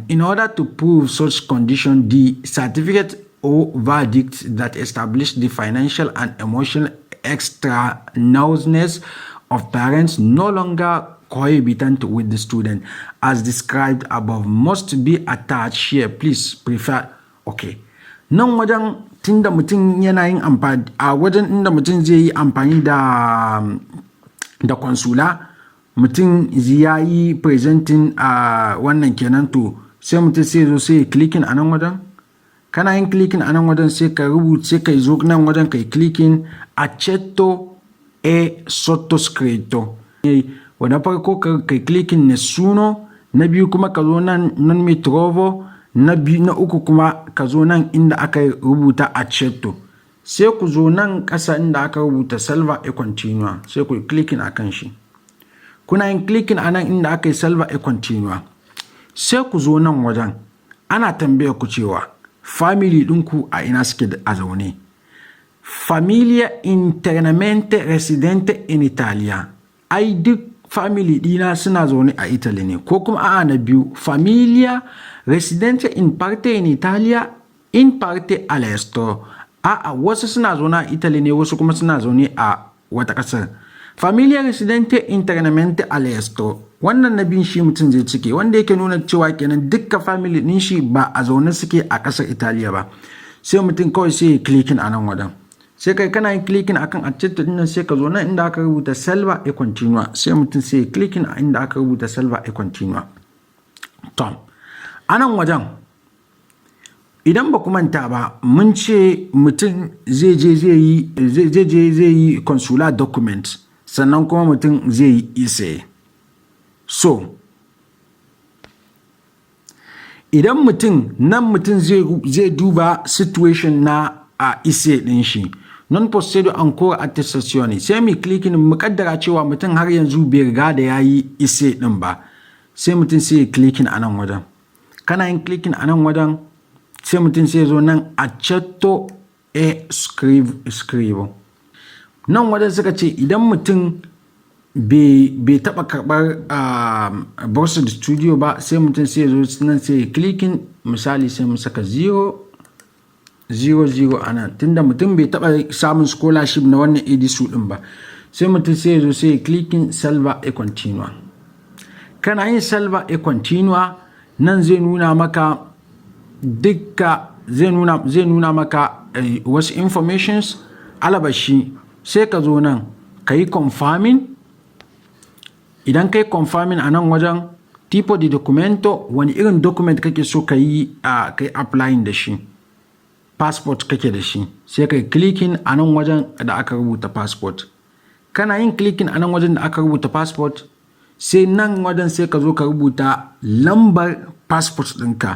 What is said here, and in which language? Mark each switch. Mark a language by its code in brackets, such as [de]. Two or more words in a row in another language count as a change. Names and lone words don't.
[en] In order to prove such condition, the certificate or verdict that establish the financial and emotional extraneousness of parents no longer cohabitant with the student as described above must be attached here. Please prefer. Okay. [ha] Nan wajen tunda mutum yana yin amfani a wajen inda mutum zai yi amfani da konsula, mutum ya yi presenting a wannan kenan, to sai mutum sai zo sai clicking a nan wajen kana yin clicking a nan wajen sai ka rubuce kai zo nan wajen kai clicking [it] accetto e sottoscritto. [ha] Wanda farko kai clicking nessuno, na biyu kuma ka zo nan [it] non mi trovo, [ha] na uku kuma ka zo nan inda aka rubuta accetto, sai ku zo nan ƙasa inda aka rubuta [it] salva e continua [ha] sai ku clicking akan shi. Kuna yin clicking a nan inda aka yi [it] salva e continua [ha] sai ku zo nan wajen ana tambaya ku cewa family ɗinku a ina suke a zaune. [it] Famiglia internamente residente in Italia, [ha] ai duk family ɗina suna zaune a Italy ne. Ko kuma a'a na biyu, [it] famiglia residente in parte in Italia in parte all'estero, [ha] a'a wasu suna zaune a Italy ne wasu kuma suna zaune a wata ƙasar. [it] Famiglia residente internamente all'estero, [ha] wannan na biyun shi mutum zai cike, wanda yake nuna cewa kenan dukkan family ɗin shi ba a zaune suke a ƙasar Italiya ba. Sai mutum kawai sai ya clicking a nan wajen, sai kai kana yin clicking akan accetto din nan sai ka zo nan inda aka rubuta [it] salva e continua [ha] sai mutum sai ya clicking a inda aka rubuta [it] salva e continua. [ha] To a nan wajen idan ba ku manta ba mun ce mutum zai je yi [en] consular document [ha] sannan kuma mutum zai yi ise. So idan mutum zai duba situation na a ise din shi, [it] non possedo ancora attestazioni, [ha] sai mu clicking mu kaddara cewa mutum har yanzu bai riga da yayi ise din ba, sai mutum sai clicking a nan wajen. Kana yin clicking a nan wajen sai mutum sai zo nan [it] accetto e scrivo. [ha] Nan wajen suka ce idan mutum bai taɓa karɓar [it] borsa da studio [ha] ba sai mutum sai zo nan sai clicking, misali sai mu saka 0 a nan tunda mutum bai taɓa samun scholarship na wannan edisu ɗin ba, sai mutum sai zo sai clicking [it] salva e continua. [ha] Kana yin [it] salva e continua [ha] nan zai nuna maka zai nuna maka wasu informations, alabashi sai ka zo nan ka yi confirming. Idan ka yi confirming a nan wajen [it] tipo di documento, [ha] wani irin document kake so ka yi applying da shi, passport kake da shi sai ka yi clicking a nan wajen da aka rubuta passport. Kana yin clicking a nan wajen da aka rubuta passport sai nan wajen sai ka zo ka rubuta lambar passport ɗinka.